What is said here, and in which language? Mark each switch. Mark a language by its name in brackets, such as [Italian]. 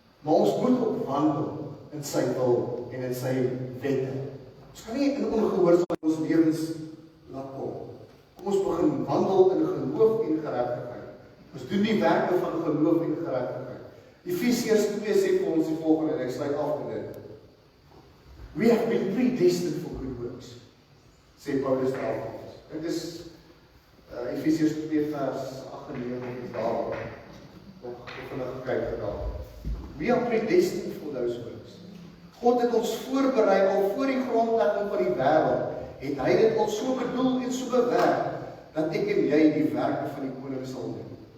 [Afrikaans] Maar ons moet ook wandel in sy wil en in sy wette. Ons kan nie in ongehoorsaamheid ons lewens laat kom. Kom ons begin wandel in geloof en geregtigheid. Ons doen die werke van geloof en geregtigheid. Efesiërs 2 sê vir ons die volgende, en ek sluit af met dit. [English] We have been predestined for good works, [Afrikaans] sê Paulus daar. Dit is Efesiërs 2 vers 8 en 9 daar. Nog vinnig kyk daar. [English] We are predestined for those works. [Afrikaans] God het ons voorberei al voor die grondlegging van die wêreld. Het hy dit ons so bedoel en so bewerk dat ek en jy die werke van die koning sal doen.